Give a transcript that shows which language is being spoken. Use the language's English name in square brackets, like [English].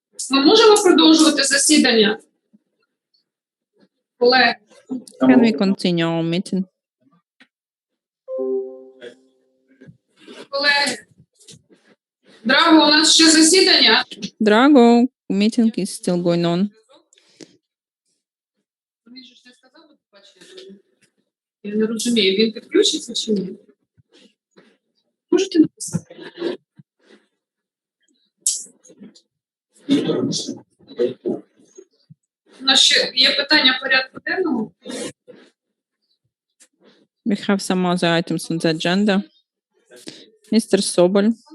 [Ukrainian] Ми можемо продовжувати засідання? Колеги. [English] Can we continue our meeting? [Ukrainian] Колеги. Драго, у нас ще засідання. [English] Drago, meeting is still going on. [Ukrainian] Він же ж не сказав, от бачите, я не розумію, він підключиться чи ні? Можете написати? У нас ще є питання порядку денного. [English] We have some other items on the agenda. Mr. Sobol.